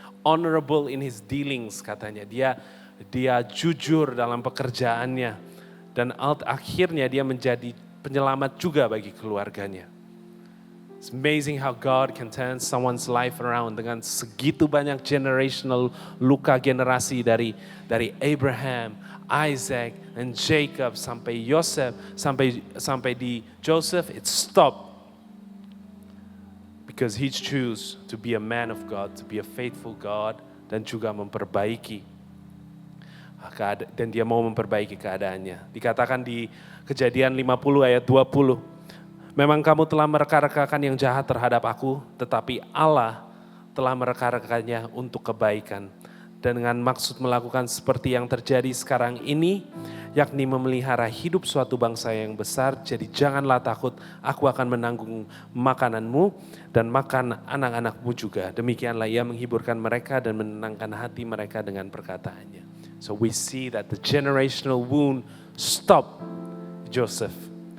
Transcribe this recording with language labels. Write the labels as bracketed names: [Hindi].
[English] Honorable in his dealings, katanya. [Indonesian] Dia jujur dalam pekerjaannya, dan akhirnya dia menjadi penyelamat juga bagi keluarganya. [English] It's amazing how God can turn someone's life around [Indonesian] dengan segitu banyak generational luka generasi dari [English] Abraham, Isaac, and Jacob [Indonesian] sampai Yosef, sampai di [English] Joseph. It stopped because he chose to be a man of God, to be a faithful God, [Indonesian] dan juga memperbaiki. Dan dia mau memperbaiki keadaannya. Dikatakan di Kejadian 50 ayat 20, memang kamu telah mereka-rekakan yang jahat terhadap aku, tetapi Allah telah mereka-rekakannya untuk kebaikan. Dan dengan maksud melakukan seperti yang terjadi sekarang ini, yakni memelihara hidup suatu bangsa yang besar. Jadi janganlah takut, aku akan menanggung makananmu dan makan anak-anakmu juga. Demikianlah ia menghiburkan mereka dan menenangkan hati mereka dengan perkataannya. [English] So we see that the generational wound stopped Joseph.